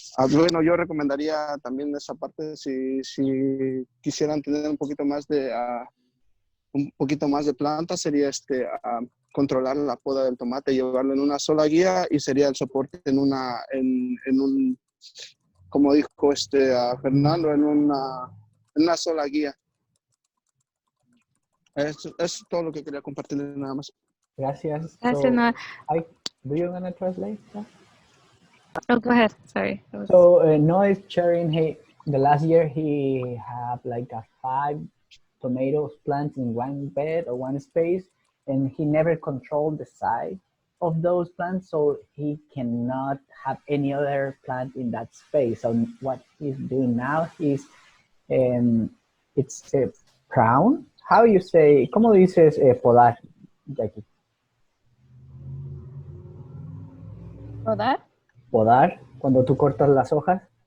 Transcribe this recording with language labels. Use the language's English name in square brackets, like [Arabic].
[Spanish] bueno, yo recomendaría también esa parte si quisieran tener un poquito más de plantas, sería controlar la poda del tomate, llevarlo en una sola guía y sería el soporte en un, como dijo Fernando, en una sola guía. Eso es todo lo que quería compartir nada más. Gracias. Gracias, Noah. [English] Do you want to translate that? Oh, go ahead. Sorry. So Noah is sharing, the last year he had like 5 tomatoes plants in one bed or one space, and he never controlled the size. of those plants, so he cannot have any other plant in that space. So what he's doing now is it's a prune. How you say? [Spanish] ¿Cómo dices podar, Jackie? ¿Podar? Podar, cuando tú cortas las hojas.